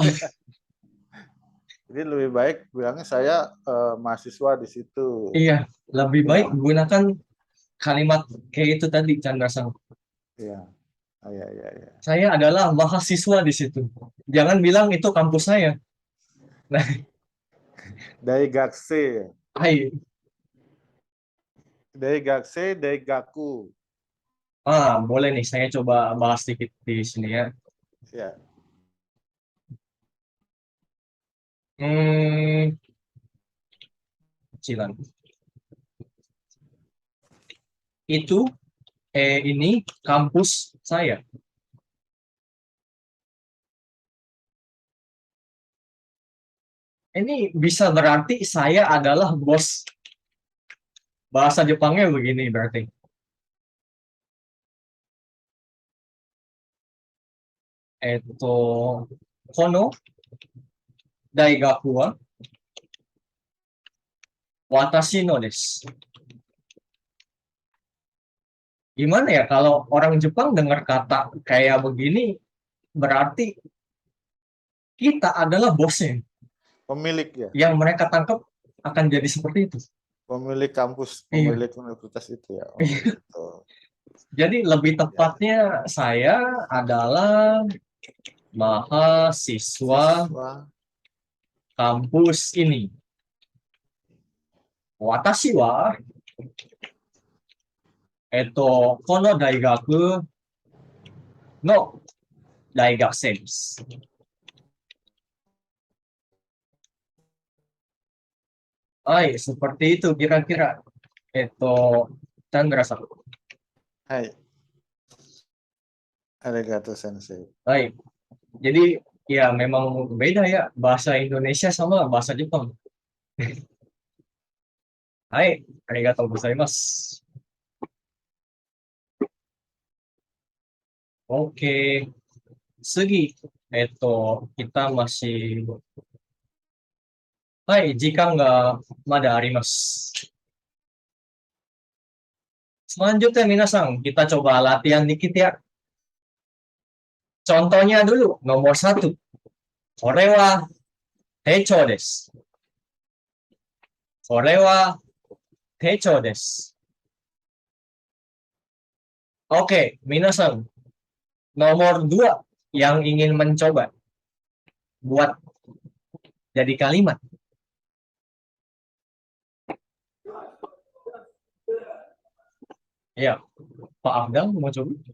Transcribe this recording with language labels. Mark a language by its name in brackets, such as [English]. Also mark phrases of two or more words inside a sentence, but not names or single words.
[Indonesian] Jadi lebih baik bilangnya saya mahasiswa di situ. iya, lebih Ya. baik gunakan kalimat kayak itu tadi Chandra Sang. Iya. Oh, iya, iya, iya. Saya adalah mahasiswa di situ. Jangan bilang itu kampus saya. Nah, Daigakse. hai. [Japanese] 大学生、大学. [Indonesian] Boleh nih, saya coba bahas sedikit di sini ya. Ya. Kecilan. Itu ini kampus saya. Ini bisa berarti saya adalah bos. Bahasa Jepangnya begini berarti. [Japanese] この大学は私のです. [Indonesian] Gimana ya kalau orang Jepang dengar kata kayak begini berarti kita adalah bosnya. Pemilik ya. Yang mereka tangkap akan jadi seperti itu. Pemilik kampus, Iya. pemilik universitas itu ya. Oh, gitu. Jadi lebih tepatnya saya adalah mahasiswa kampus ini. [Japanese] 私はこの大学の大学生です. [Indonesian] Hai, seperti itu kira-kira. Chandra-san. Hai. [Japanese] ありがとう先生. [Indonesian] Hai. Jadi ya memang beda ya bahasa Indonesia sama bahasa Jepang. Hai, [Japanese] ありがとうございます. [Indonesian] Oke. Sugi, kita masih Hai, [Japanese] 時間がまだあります. [Indonesian] Selanjutnya minasan, kita coba latihan dikit ya. Contohnya dulu, nomor 1. [Japanese] これはていちょうです. これはていちょうです. [Indonesian] Oke, minasan. Nomor 2 yang ingin mencoba buat jadi kalimat. Ya, Pak Afdal mau coba?